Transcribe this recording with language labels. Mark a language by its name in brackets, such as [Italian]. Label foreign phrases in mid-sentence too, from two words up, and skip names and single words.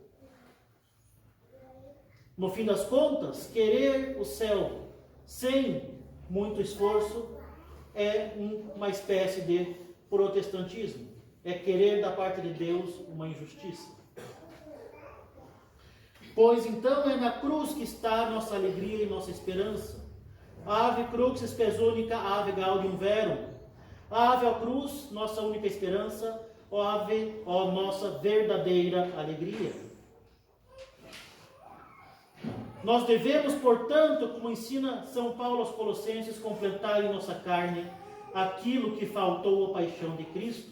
[Portuguese] No fim das contas, querer o céu sem muito esforço é uma espécie de protestantismo. É querer da parte de Deus uma injustiça. Pois então é na cruz que está nossa alegria e nossa esperança. [Latin] Ave crucis spes unica, ave gaudium verum. [Portuguese] Ave à cruz, nossa única esperança. Ó ave, ó nossa verdadeira alegria. Nós devemos, portanto, como ensina São Paulo aos Colossenses, completar em nossa carne aquilo que faltou à paixão de Cristo.